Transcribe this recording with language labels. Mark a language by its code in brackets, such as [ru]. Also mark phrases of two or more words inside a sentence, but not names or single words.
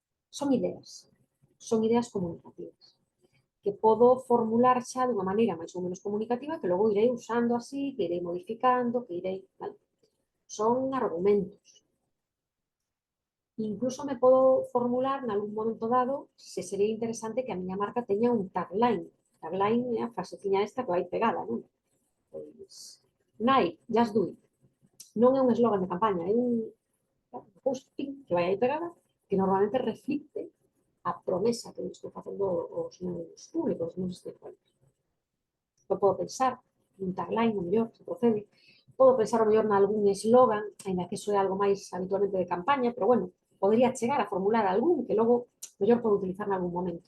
[gl] son ideas comunicativas, que podo formular xa dunha maneira máis ou menos comunicativa que logo irei usando así, que irei modificando, que irei... Vale? Son argumentos. Incluso me podo formular en algún momento dado se sería interesante que a miña marca teña un tagline. Tagline é a fraseciña esta que vai pegada, non? Pois, [en] Nike, just do it. [gl] Non é un eslogan de campaña, é un posting que vai aí pegada que normalmente reflicte a promesa que estou facendo aos meus públicos, aos meus stakeholders. Eu podo pensar nun tagline, o mellor, se procede. Podo pensar o mellor nalgún eslogan, ainda que iso é algo máis habitualmente de campaña, pero bueno, podría chegar a formular algún que logo mellor podo utilizar nalgún momento.